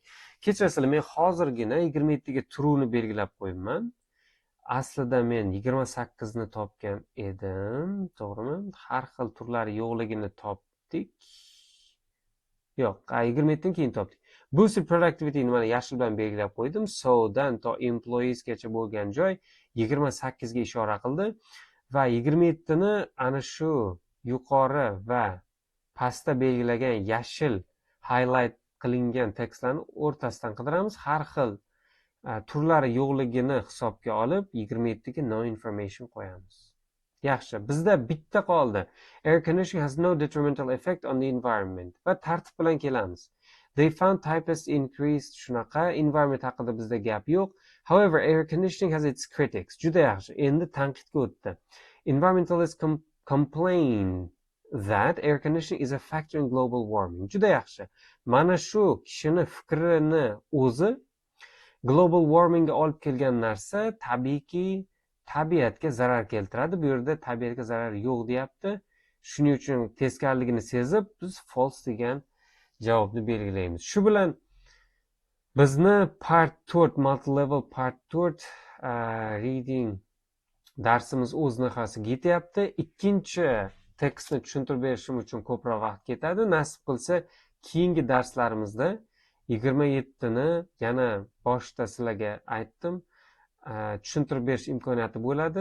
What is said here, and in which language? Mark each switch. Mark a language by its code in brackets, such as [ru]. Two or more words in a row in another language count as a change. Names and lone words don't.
[uz] Kechirasizlar, men hozirgina 27 ga turuvni belgilab qo'yibman. Aslida men 28 ni topgan edim, to'g'rimi? Har xil turlari yo'qligini topdik. Yo'q, 27 dan keyin topdik. [en] Boosted productivity [uz] ni mana yashil bilan belgilab qo'ydim. So dan [en] to employees [uz] gacha bo'lgan joy 28 ga ishora qildi va 27 ni ana shu yuqori va pastda belgilagan yashil highlight qilingan tekstlarni o'rtasidan qidiramiz. Har xil turlari yo'qligini hisobga olib 27 ga [en] no information [uz] qo'yamiz. Yaxshi, bizda bitta qoldi. [en] Air conditioning has no detrimental effect on the environment. [uz] Va tartib bilan kelamiz. [en] They found typists increased [uz] shunaqa, environment haqida bizda gap yo'q. [en] However, air conditioning has its critics. [uz] Juda yaxshi. Endi tanqidga o'tdi. [en] Environmentalists complain that air conditioning is a factor in global warming. [uz] Juda yaxshi. Mana shu kishini fikrini o'zi [en] global warming [uz] ga olib kelgan narsa tabiiyki tabiatga zarar keltiradi. Bu yerda tabiatga zarar yo'q deyapti. Shuning uchun teskarligini sezib biz false degan javobni belgilaymiz. Shu bilan bizni [en] part 4, multi-level part 4 reading [uz] darsimiz o'z nihoyasiga yetyapti. Ikkinchi tekstni tushuntirib berishim uchun ko'proq vaqt ketadi. Nasib qilsa, keyingi darslarimizda 27 ni yana boshda sizlarga aytdim, tushuntirib berish imkoniyati bo'ladi.